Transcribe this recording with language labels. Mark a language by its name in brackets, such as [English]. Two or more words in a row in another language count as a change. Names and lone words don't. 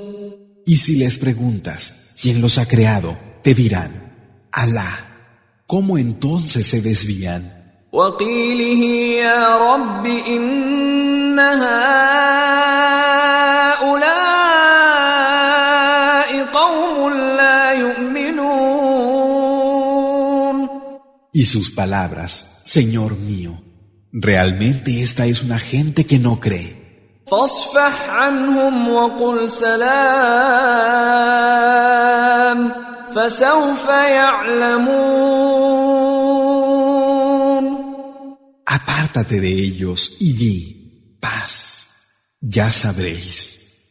[Spanish] Y si les preguntas quién los ha creado, te dirán, Alá. ¿Cómo entonces se desvían? [Arabic] وَقِيلِهِ يَا رَبِّ إِنَّ هَٰؤُلَاءِ قَوْمٌ لَّا يُؤْمِنُونَ. [Spanish] Y sus palabras, Señor mío, realmente esta es una gente que no cree. [Arabic] فَاصْفَحْ عَنْهُمْ وَقُلْ سَلَامٌ فَسَوْفَ يَعْلَمُونَ. [Spanish] Apártate de ellos y di, paz, ya sabréis.